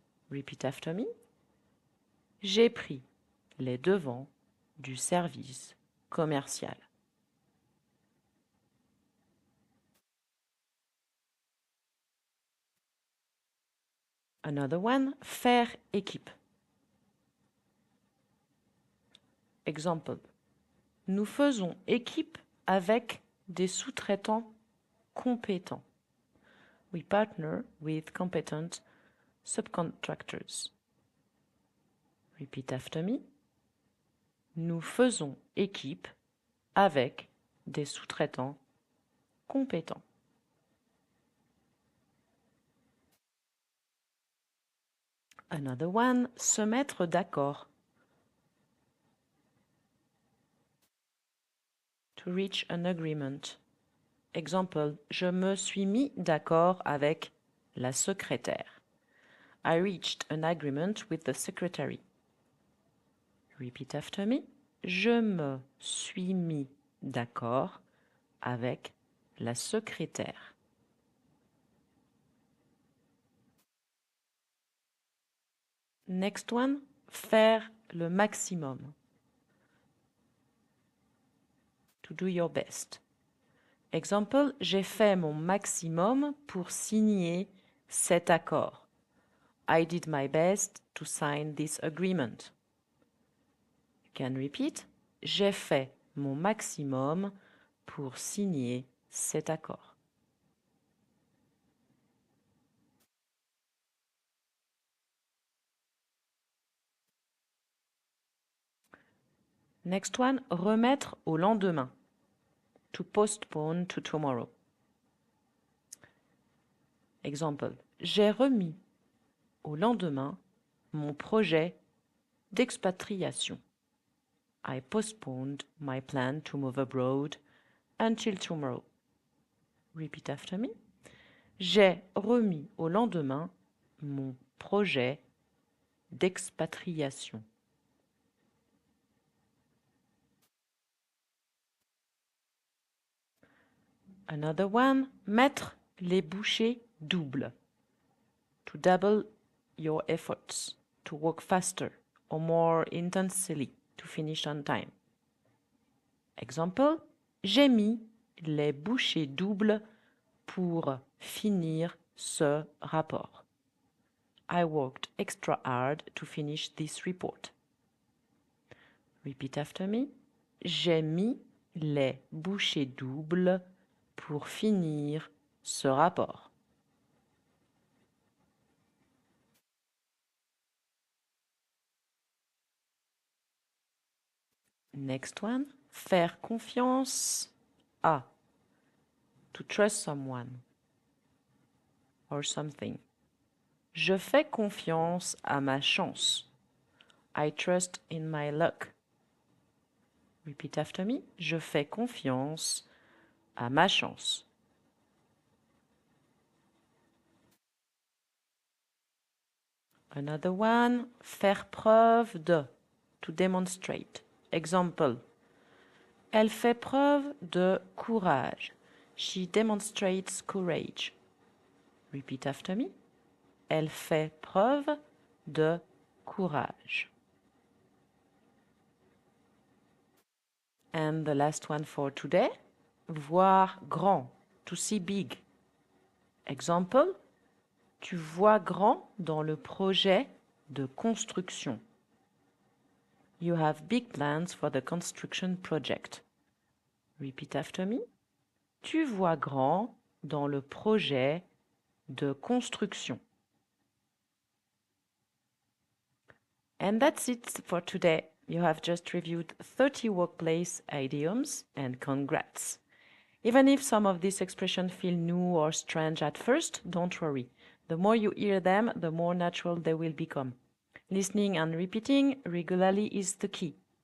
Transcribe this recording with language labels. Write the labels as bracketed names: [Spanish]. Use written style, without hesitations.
[English] Repeat after me. [French] J'ai pris les devants du service commercial. [English] Another one, faire équipe. [French] Example. Nous faisons équipe avec des sous-traitants compétents. [English] We partner with competent subcontractors. Repeat after me. [French] Nous faisons équipe avec des sous-traitants compétents. [English] Another one, [French] se mettre d'accord. [English] To reach an agreement. Example, [French] je me suis mis d'accord avec la secrétaire. [English] I reached an agreement with the secretary. Repeat after me. [French] Je me suis mis d'accord avec la secrétaire. [English] Next one, [French] faire le maximum. [English] to do your best. [French] Exemple, j'ai fait mon maximum pour signer cet accord. [English] I did my best to sign this agreement. You can repeat. [French] J'ai fait mon maximum pour signer cet accord. [English] Next one, [French] remettre au lendemain. [English] To postpone to tomorrow. [French] Exemple, j'ai remis au lendemain mon projet d'expatriation. [English] I postponed my plan to move abroad until tomorrow. Repeat after me. [French] J'ai remis au lendemain mon projet d'expatriation. [English] Another one, [French] mettre les bouchées doubles. [English] To double your efforts, to work faster or more intensely, to finish on time. [French] Exemple, j'ai mis les bouchées doubles pour finir ce rapport. [English] I worked extra hard to finish this report. Repeat after me. [French] J'ai mis les bouchées doubles pour finir ce rapport. [English] Next one. [French] Faire confiance à. [English] To trust someone or something. [French] Je fais confiance à ma chance. [English] I trust in my luck. Repeat after me. [French] Je fais confiance à ma chance. [English] Another one. Faire preuve de. To demonstrate. Example. [French] Elle fait preuve de courage. [English] She demonstrates courage. Repeat after me. [French] Elle fait preuve de courage. [English] And the last one for today. Voir grand. To see big. Example. [French] Tu vois grand dans le projet de construction. [English] You have big plans for the construction project. Repeat after me. [French] Tu vois grand dans le projet de construction. [English] And that's it for today. You have just reviewed 30 workplace idioms, and congrats. Even if some of these expressions feel new or strange at first, don't worry. The more you hear them, the more natural they will become. Listening and repeating regularly is the key.